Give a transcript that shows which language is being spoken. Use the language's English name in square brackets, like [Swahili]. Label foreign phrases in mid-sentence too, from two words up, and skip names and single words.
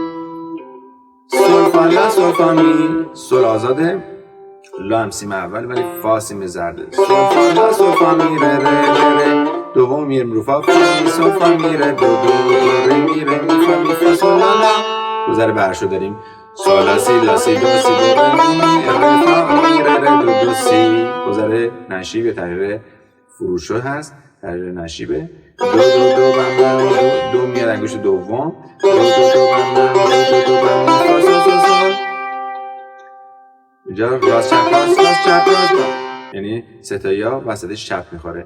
[Persian] سول فا لا سول فا می. سول آزاده. لا هم سیم اول ولی فا سیم زرده. سول فا لا سول فا می ره ره ره. دوم میریم رو فا می سول فا می ره دو ره می ره می فا می فا سول لا لا. گذر برشو داریم. سول لا سی لا سی دو سی دو ره می ره فا می ره ره دو دو سی. گذر نشیب یا تغییر فروشو هست. تغییر نشیبه. دو دو دو بم دو میاد انگشت دوم. دو دو دو بم دو دو بم فا سول سول سول. اینجا راست چپ راست راست چپ راست یعنی ستایا وسطش چپ میخوره.